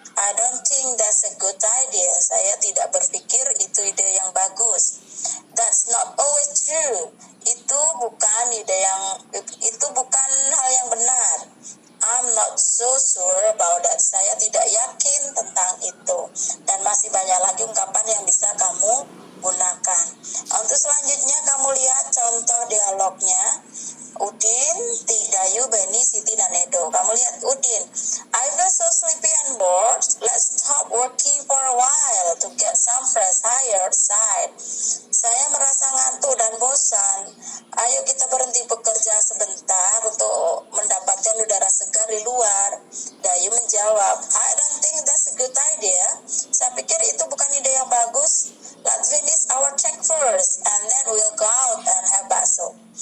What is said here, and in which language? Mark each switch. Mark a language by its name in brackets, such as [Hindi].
[English] I don't think that's a good idea. [Indonesian] Saya tidak berpikir itu ide yang bagus. [English] That's not always true. [Indonesian] Itu bukan hal yang benar. [English] I'm not so sure about that. [Indonesian] Saya tidak yakin tentang itu. Dan masih banyak lagi ungkapan yang bisa kamu gunakan. Untuk selanjutnya kamu lihat contoh dialognya. Udin, Dayu, Benny, Siti, dan Edo. Kamu lihat Udin. [English] I feel so sleepy and bored. Let's stop working for a while to get some fresh air outside. [Indonesian] Saya merasa ngantuk dan bosan. Ayo kita berhenti bekerja sebentar untuk mendapatkan udara segar di luar. Dayu menjawab, menjawab, [English] I don't think that's a good idea. [Indonesian] Saya pikir itu bukan ide yang bagus. [English] Let's finish our check first and then we'll go out and have bakso.